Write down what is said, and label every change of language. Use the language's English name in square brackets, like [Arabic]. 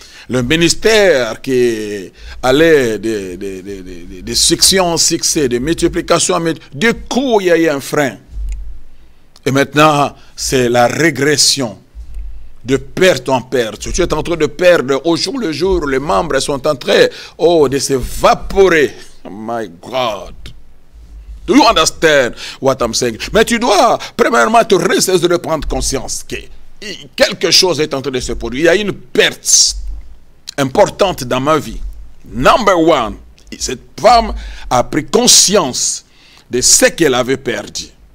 [French] Le ministère qui allait de succès en succès, de multiplication en multiplication, du coup, il y a eu un frein. Et maintenant, c'est la régression. de perte en perte. Tu es en train de perdre au jour le jour. Les membres sont en train de s'évaporer. [English] Oh my God. Do you understand what I'm saying? [French] Mais tu dois premièrement te ressaisir de prendre conscience que quelque chose est en train de se produire. Il y a une perte importante dans ma vie. [English] Number one, [French] cette femme a pris conscience de ce qu'elle avait perdu.